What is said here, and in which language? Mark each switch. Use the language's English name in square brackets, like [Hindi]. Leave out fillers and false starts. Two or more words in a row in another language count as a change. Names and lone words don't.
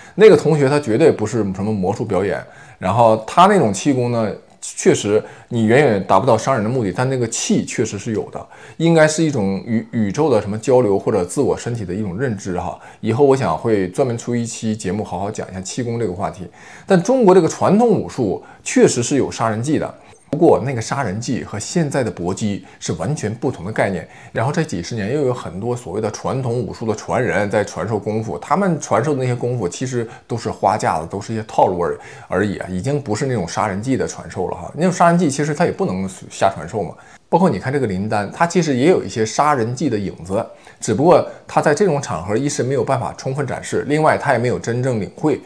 [Chinese] 那個同學他絕對不是什麼魔術表演，然後他那種氣功呢，確實你遠遠達不到傷人的目的，但那個氣確實是有的，應該是一種宇宙的什麼交流或者自我身體的一種認知哈。以後我想會專門出一期節目好好講一下氣功這個話題。但中國這個傳統武術確實是有殺人技的。不過那個殺人技和現在的搏擊是完全不同的概念，然後這幾十年又有很多所謂的傳統武術的傳人在傳授功夫，他們傳授的那些功夫其實都是花架子，都是一些套路而已啊，已經不是那種殺人技的傳授了哈。那種殺人技其實它也不能瞎傳授嘛。包括你看這個林丹，他其實也有一些殺人技的影子，只不過他在這種場合一時沒有辦法充分展示，另外他也沒有真正領會。